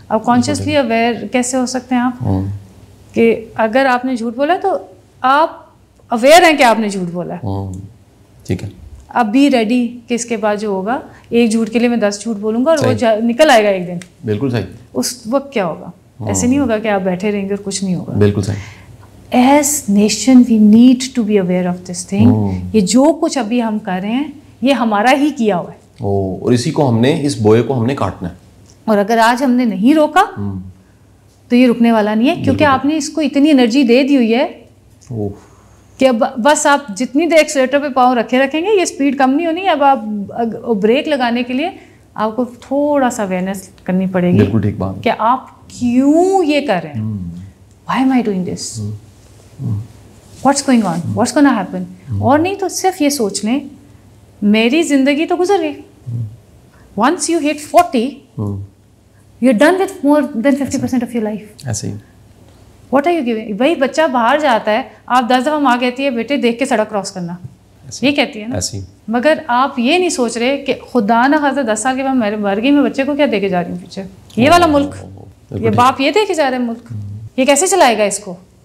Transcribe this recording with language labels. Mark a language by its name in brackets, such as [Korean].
[Urdu] اب consciously aware کیسے ہو سکتے ہیں آپ کہ اگر آپ نے جھوٹ بولا تو آپ اویئر ہیں کہ آپ نے جھوٹ بولا ہے. ٹھیک ہے. اب بھی ریڈی کہ اس کے بعد جو ہوگا ایک جھوٹ کے لیے میں 10 جھوٹ بولوں گا اور وہ نکل آئے گا ایک دن. بالکل صحیح. اس وقت کیا ہوگا؟ ایسے نہیں ہوگا کہ آپ بیٹھے رہیں گے اور کچھ نہیں ہوگا. بالکل صحیح. [English] As nation we need to be aware of this thing. [Urdu] یہ جو کچھ ابھی ہم کر رہے ہیں یہ ہمارا ہی کیا ہوا ہے, اور اسی کو ہم نے, اس بوئے کو ہم نے کاٹنا ہے. اور اگر آج ہم نے نہیں روکا تو یہ رکنے والا نہیں ہے, کیونکہ آپ نے اس کو اتنی انرجی دے دی ہوئی ہے کہ اب بس آپ جتنی دیر ایکسیلیٹر پہ پاؤں رکھیں گے یہ اسپیڈ کم نہیں ہونی. اب آپ بریک لگانے کے لیے آپ کو تھوڑا سا اویئرنیس کرنی پڑے گی. بالکل ٹھیک بات کہ آپ کیوں یہ کر رہے ہیں. [English] Why am I doing this, what's going on, what's gonna happen. [Urdu] اور نہیں تو صرف یہ سوچ لیں میری زندگی تو گزر گئی. [English] Once you hit 40 you're done with more than 50% of your life. [Urdu] ایسے ہی [English] What are you giving? [Urdu] بھائی بچہ باہر جاتا ہے, آپ 10 دفعہ ماں کہتی ہے بیٹے دیکھ کے سڑک کراس کرنا, یہ کہتی ہے نا. مگر آپ یہ نہیں سوچ رہے کہ خدا نہ خاصا 10 سال کے بعد میرے مر گئی, میں بچے کو کیا دے کے جا رہی ہوں پیچھے. یہ والا ملک, یہ باپ یہ دے کے جا رہے ہیں ملک, یہ کیسے چلائے گا اس کو.